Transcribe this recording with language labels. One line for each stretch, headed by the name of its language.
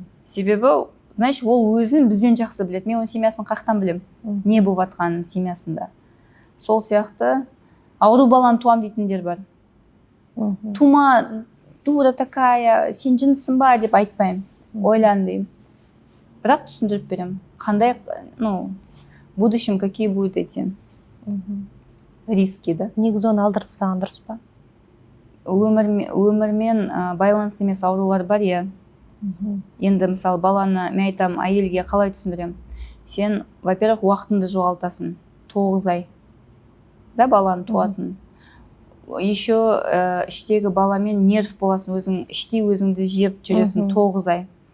Kazakh: Себебі, значит ол өзін бізден жақсы біледі. Мен оның семьясын қақтан білем. Не болып жатқанын семьясында. Сол сияқты ауру баланы туам дейтіндер бар. Тума,
Russian: дура такая,
Kazakh: сен жынсың ба деп айтпаймын. Ойлан деймін. Бірақ түсіндіріп беремін.
Russian: Қандай, в будущем какие будут эти риски, да?
Kazakh: Негізі оны алдырып тастаған дұрыс па? Өмірмен байланысты емес аурулар бар, иә. Енді мысалы баланы мен айтамын, әйелге қалай түсіндірем? Сен, во-первых, уақытыңды жоғалтасың. 9 ай. Да, баланы туатын. Еще іштегі баламен нерв боласың, өзің іште өзіңді жеп жүресің 9 ай.